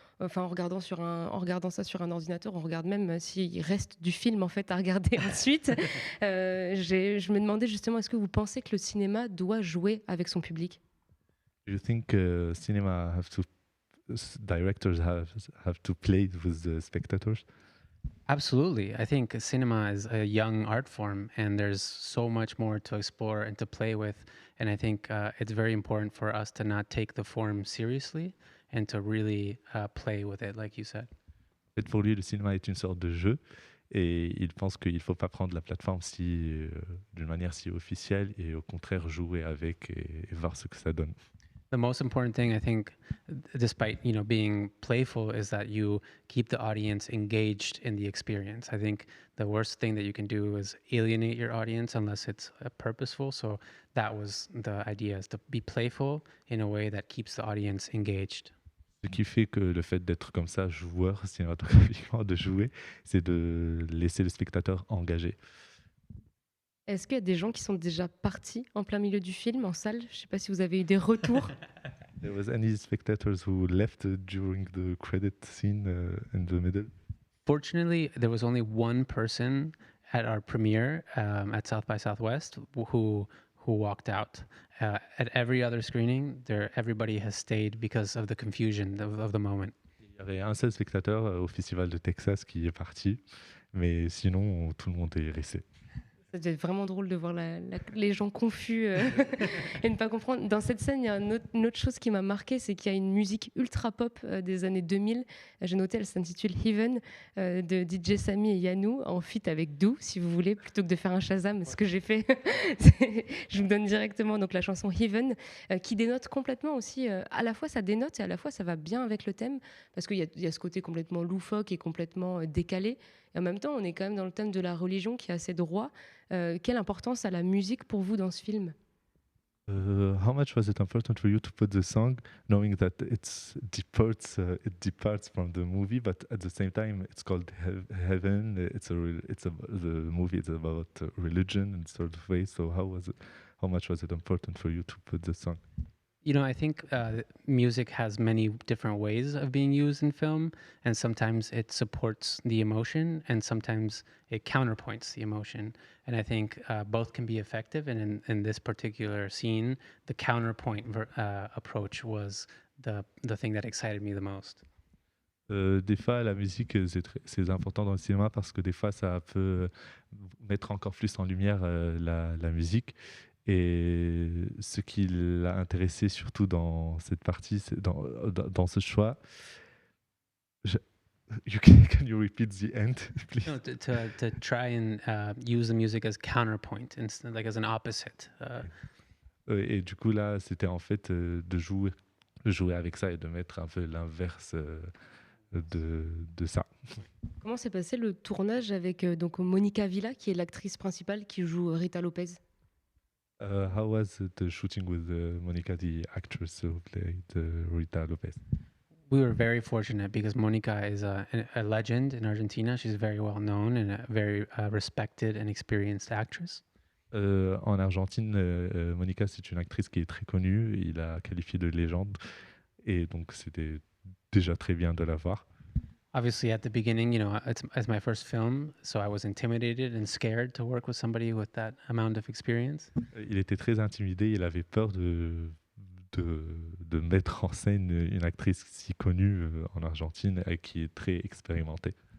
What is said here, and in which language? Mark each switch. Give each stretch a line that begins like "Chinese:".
French: enfin en regardant ça sur un ordinateur, on regarde même s'il reste du film en fait à regarder ensuite. Je me demandais justement, est-ce que vous pensez que le cinéma doit jouer avec son public?
English: Do you think cinema directors have to play with the spectators? Absolutely. I think cinema is a young art form, and there's so much more to explore and to play with. And I think it's very important for us to not take the form seriously and to really play with it, like you said.
French: En fait, pour lui, le cinéma est une sorte de jeu et il pense qu'il ne faut pas prendre la plateforme d'une manière si officielle et au contraire jouer avec et voir ce que ça donne.
English: The most important thing, I think, despite being playful, is that you keep the audience engaged in the experience. I think the worst thing that you can do is alienate your audience unless it's purposeful. So that was the idea: is to be playful in a way that keeps the audience engaged.
French: Ce qui fait que le fait d'être comme ça, joueur cinématographiquement, de jouer, c'est de laisser le spectateur engagé. Est-ce qu'il y a des gens qui sont déjà partis en plein milieu du film, en salle? Je ne sais pas si vous avez eu des retours.
English: There was any spectators who left during the credit scene in the middle? Fortunately, there was only one person at our premiere at South by Southwest who walked out. At every other screening, everybody has stayed because of the confusion of the moment.
French: Il y avait un seul spectateur au Festival de Texas qui est parti, mais sinon, tout le monde est resté. Ça devait être vraiment drôle de voir les gens confus et ne pas comprendre. Dans cette scène, il y a une autre chose qui m'a marqué, c'est qu'il y a une musique ultra pop des années 2000. J'ai noté, elle s'intitule Heaven de DJ Sami et Yanou en feat avec Dou, si vous voulez, plutôt que de faire un Shazam. Ce que j'ai fait, je vous donne directement donc la chanson Heaven, qui dénote complètement aussi. À la fois, ça dénote et à la fois, ça va bien avec le thème, parce qu'il y a ce côté complètement loufoque et complètement décalé. Et en même temps, on est quand même dans le thème de la religion qui est assez droit. Quelle importance a la musique pour vous dans ce film?
English: How much was it important for you to put the song, knowing that it departs from the movie, but at the same time it's called Heaven. The movie is about religion and sort of way. So how much was it important for you to put the song? I think music has many different ways of being used in film, and sometimes it supports the emotion, and sometimes it counterpoints the emotion. And I think both can be effective. And in this particular scene, the counterpoint approach was the thing that excited me the most.
French: Des fois, la musique, c'est important dans le cinéma parce que des fois, ça peut mettre encore plus en lumière la musique. Et ce qui l'a intéressé surtout dans cette partie, dans ce choix,
English: can you repeat the end, please? No, to try and use the music as counterpoint, instead, like as an opposite.
French: Et du coup, là, c'était en fait de jouer avec ça et de mettre un peu l'inverse de ça. Comment s'est passé le tournage avec donc Monica Villa, qui est l'actrice principale qui joue Rita Lopez?
English: How was the shooting with Monica, the actress who played Rita Lopez? We were very fortunate because Monica is a legend in Argentina. She's very well known and a very respected and experienced actress.
French: En Argentine, Monica, c'est une actrice qui est très connue. Il l'a qualifiée de légende. Et donc, c'était déjà très bien de la voir.
English: Obviously, at the beginning, it's my first film, so I was intimidated and scared to work with somebody with that amount of experience.
French: Il était très intimidé. Il avait peur de mettre en scène une actrice si connue en Argentine et qui est très expérimentée.